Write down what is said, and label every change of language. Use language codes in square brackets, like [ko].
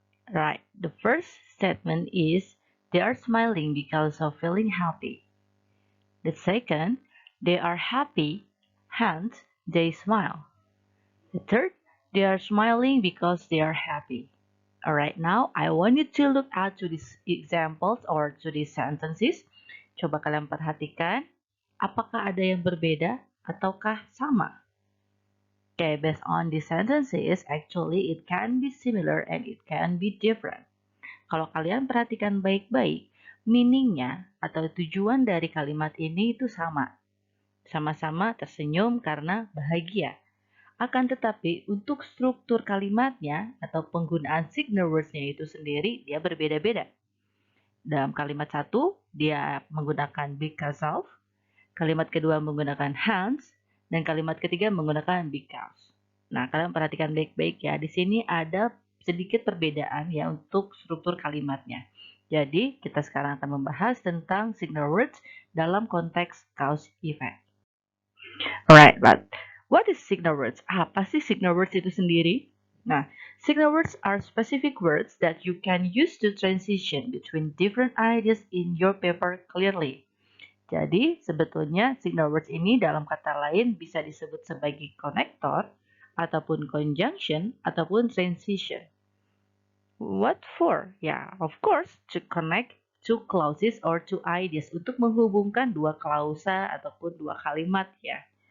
[en] Right, the first statement is, they are smiling because of feeling happy. The second, they are happy, hence they smile. The third, they are smiling because they are happy. Alright, now I want you to look at to these examples or to these sentences. [id] Coba kalian perhatikan, apakah ada yang berbeda ataukah sama? [en] Okay, based on these sentences, actually it can be similar and it can be different. [id] Kalau kalian perhatikan baik-baik, meaningnya atau tujuan dari kalimat ini itu sama. Sama-sama tersenyum karena bahagia. Akan tetapi untuk struktur kalimatnya atau penggunaan signal words-nya itu sendiri dia berbeda-beda. Dalam kalimat satu dia menggunakan because of, kalimat kedua menggunakan hence, dan kalimat ketiga menggunakan because. Nah, kalian perhatikan baik-baik ya. Di sini ada sedikit perbedaan ya untuk struktur kalimatnya. Jadi, kita sekarang akan membahas tentang signal words dalam konteks cause effect. [en] Alright, but what is signal words? [id] Apa sih signal words itu sendiri? [en] Nah, signal words are specific words that you can use to transition between different ideas in your paper clearly. [id] Jadi, sebetulnya signal words ini dalam kata lain bisa disebut sebagai connector, ataupun conjunction, ataupun transition. [en] What for? Ya, of course, to connect two clauses or two ideas, [id] untuk menghubungkan dua klausa ataupun dua kalimat ya.